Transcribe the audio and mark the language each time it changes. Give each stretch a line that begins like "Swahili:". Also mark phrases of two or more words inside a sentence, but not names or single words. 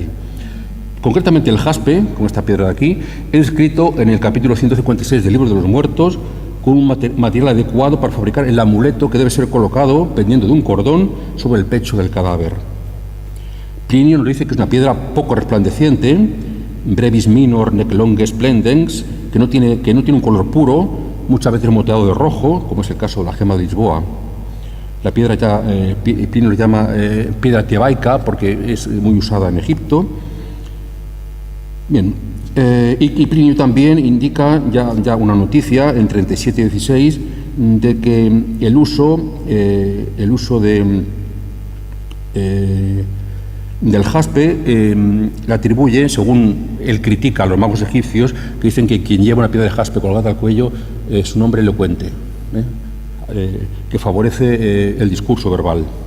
Spanish: Concretamente el jaspe, con esta piedra de aquí, es descrito en el capítulo 156 del Libro de los Muertos con un material adecuado para fabricar el amuleto que debe ser colocado pendiendo de un cordón sobre el pecho del cadáver. Plinio nos dice que es una piedra poco resplandeciente,
Latin: brevis minor nec longe splendens,
Spanish: que no tiene un color puro, muchas veces moteado de rojo, como es el caso de la gema de Lisboa. La piedra Plinio le llama piedra tebaica porque es muy usada en Egipto. Bien, y Plinio también indica ya una noticia en 37 y 16 de que el uso del jaspe le atribuye, según él critica a los magos egipcios, que dicen que quien lleva una piedra de jaspe colgada al cuello es un hombre elocuente, que favorece el discurso verbal.